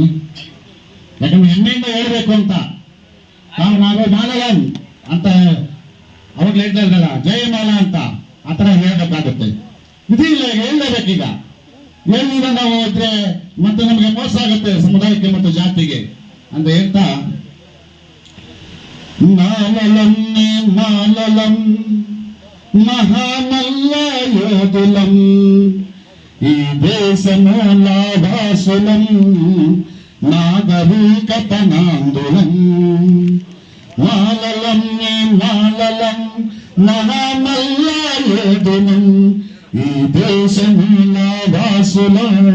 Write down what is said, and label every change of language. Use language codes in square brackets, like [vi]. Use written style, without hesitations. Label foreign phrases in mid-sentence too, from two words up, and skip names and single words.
[kn] ಯಾಕಂದ್ರೆ ಹೆಮ್ಮೆಯಿಂದ ಹೇಳ್ಬೇಕು ಅಂತ ನಾವು ಮಾಲಯನ್ ಅಂತ ಅವಾಗ ಹೇಳ್ತಾ ಇದ್ದಲ್ಲ, ಜಯಮಾಲ ಅಂತ ಆ ತರ ಹೇಳ್ಬೇಕಾಗುತ್ತೆ. ಇದಿಲ್ಲ, ಹೇಳಲೇಬೇಕೀಗ. ಹೇಳಿದ ನಾವು ಇದ್ರೆ ಮತ್ತೆ ನಮಗೆ ಮೋಸ ಆಗುತ್ತೆ ಸಮುದಾಯಕ್ಕೆ ಮತ್ತು ಜಾತಿಗೆ ಅಂತ ಹೇಳ್ತಾ, [te] మాలలన్నే మాలలం మహామల్ల యోధులం ఈ దేశమూలాభాసులం నాగరికతనాందులం మాలలం మాలలం మహామల్ల యోధులం ఈ దేశమూలాభాసులం